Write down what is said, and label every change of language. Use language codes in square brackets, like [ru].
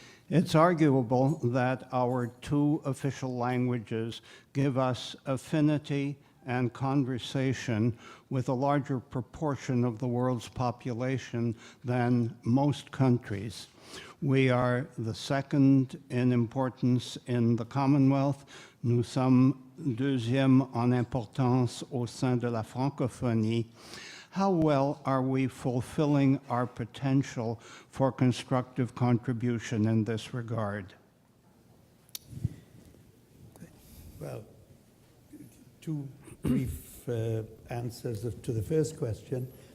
[en] It's arguable that our two official languages give us affinity and conversation with a larger proportion of the world's population than most countries. We are the second in importance in the Commonwealth. [fr] Nous sommes deuxième en importance au sein de la francophonie. [en] How well are we fulfilling our potential for constructive contribution in this regard? Well, two brief answers to the first question.